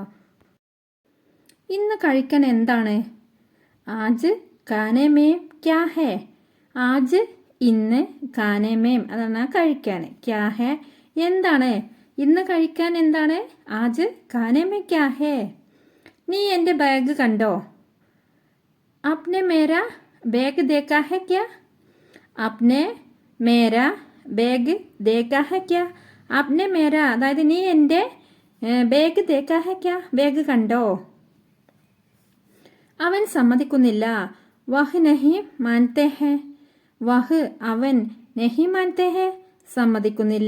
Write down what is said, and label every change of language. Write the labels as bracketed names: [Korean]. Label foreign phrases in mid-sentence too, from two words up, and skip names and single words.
[Malayalam] ഇന്ന് കഴിക്കാൻ എന്താണ്? [Hindi] आज खाने में क्या है. [Malayalam] ആജ് ഇന്ന്, [Hindi] खाने में [Malayalam] അതാണ് കഴിക്കാൻ, [Hindi] क्या है [Malayalam] എന്താണ്, ഇന്ന് കഴിക്കാൻ എന്താണ്? [Hindi] आज खाने में क्या है. [Malayalam] നീ എൻ്റെ ബാഗ് കണ്ടോ? [Hindi] आपने मेरा बैग देखा है क्या? आपने मेरा बैग देखा है क्या. आपने मेरा [Malayalam] അതായത് നീ എൻ്റെ ബാഗ് [Hindi] देखा है क्या, [Malayalam] ബാഗ് കണ്ടോ? അവൻ സമ്മതിക്കുന്നില്ല. [Hindi] वह नहीं मानते है. വഹ് അവൻ, नहीं मानते है സമ്മതിക്കുന്നില്ല.